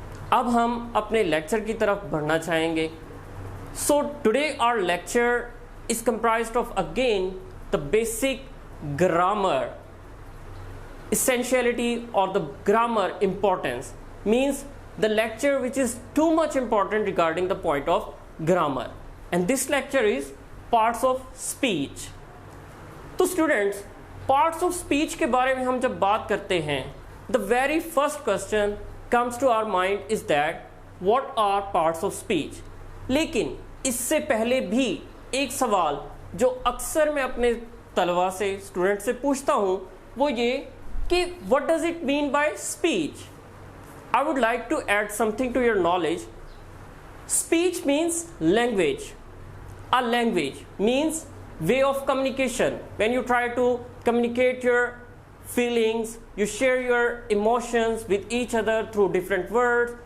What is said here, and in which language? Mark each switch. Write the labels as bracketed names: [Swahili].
[Urdu] اب ہم اپنے لیکچر کی طرف بڑھنا چاہیں گے۔ [English] So today our lecture is comprised of again the basic grammar essentiality or the grammar importance, means the lecture which is too much important regarding the point of grammar, and this lecture is parts of speech. [Urdu] تو students parts of speech کے بارے میں ہم جب بات کرتے ہیں، [English] the very first question comes to our mind is that what are parts of speech. [Urdu] لیکن اس سے پہلے بھی ایک سوال جو اکثر میں اپنے طلباء سے، اسٹوڈنٹ سے پوچھتا ہوں، وہ یہ کہ [English] what does it mean by speech? I would like to add something to your knowledge. Speech means language. A language means way of communication. When you try to communicate your feelings, you share your emotions with each other through different words.